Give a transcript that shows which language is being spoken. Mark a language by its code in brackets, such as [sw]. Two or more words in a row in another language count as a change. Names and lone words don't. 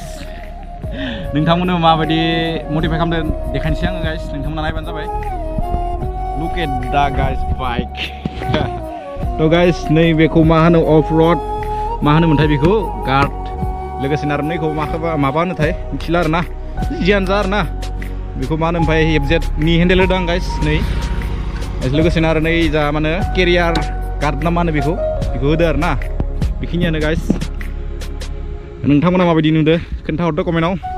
[brx] नोंथांमोननो माबायदि मडिफाइ खालामदों देखायनोसै आङो गाइस नोंथांमोना नायबानो जाबाय [en] Look at that guys bike. To guys, [brx] नै बेखौ मा होनो अफ रोड मा होनोमोनथाय बेखौ गार्ड लोगोसेनो आरो नैखौ माबा होनोथाय मिथिला आरोना जियानो जा आरोना बेखौ मा होनो ओमफ्राय एफजेड नि हेन्डेल होदों आं गाइस नै लोगोसेनो आरो नै जा मा होनो [en] carrier guard [brx] ना मा होनो बेखौ होदो आरोना बेखिनियानो गाइस नोंथांमोना माबायदि नुदो खोन्थाहरदो कमेन्टआव